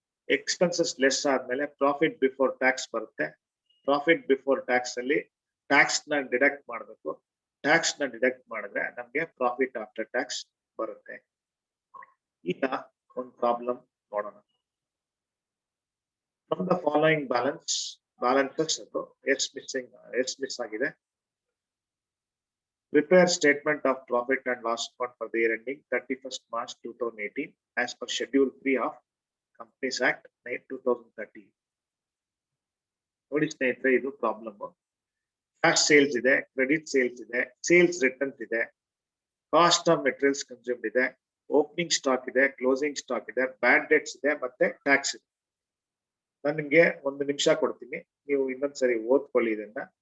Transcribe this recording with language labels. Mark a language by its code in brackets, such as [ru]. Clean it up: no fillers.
[kn] Expenses less ಆದ್ಮೇಲೆ profit before tax ಬರುತ್ತೆ. Profit before tax ಅಲ್ಲಿ ಟ್ಯಾಕ್ಸ್ ನ ಡಿಡಕ್ಟ್ ಮಾಡ್ಬೇಕು. ಟ್ಯಾಕ್ಸ್ ನ ಡಿಡಕ್ಟ್ ಮಾಡಿದ್ರೆ ನಮ್ಗೆ ಪ್ರಾಫಿಟ್ ಆಫ್ಟರ್ ಟ್ಯಾಕ್ಸ್ ಬರುತ್ತೆ. ಈಗ ಒಂದು ಪ್ರಾಬ್ಲಮ್ ನೋಡೋಣ. [en] from the following balances [kn] ಅದು ಎಷ್ಟು ಮಿಸ್ ಆಗಿದೆ. [en] Prepare statement of profit and loss account for the year ending 31st March 2018 as per Schedule 3 of Companies Act 2013. [kn] ನೋಡಿ ಸ್ನೇಹಿತರೆ, ಇದು ಪ್ರಾಬ್ಲಮ್. ಕ್ಯಾಶ್ ಸೇಲ್ಸ್ ಇದೆ, ಕ್ರೆಡಿಟ್ ಸೇಲ್ಸ್ ಇದೆ, ಸೇಲ್ಸ್ ರಿಟರ್ನ್ಸ್ ಇದೆ, cost of materials consumed ಇದೆ, opening stock ಇದೆ, closing stock ಇದೆ, ಬ್ಯಾಡ್ debts ಇದೆ, ಮತ್ತೆ ಟ್ಯಾಕ್ಸ್ ಇದೆ. ನಾನು ನಿಮ್ಗೆ 1 ನಿಮಿಷ ಕೊಡ್ತೀನಿ, ನೀವು ಇನ್ನೊಂದ್ಸರಿ ಓದ್ಕೊಳ್ಳಿ ಇದನ್ನ.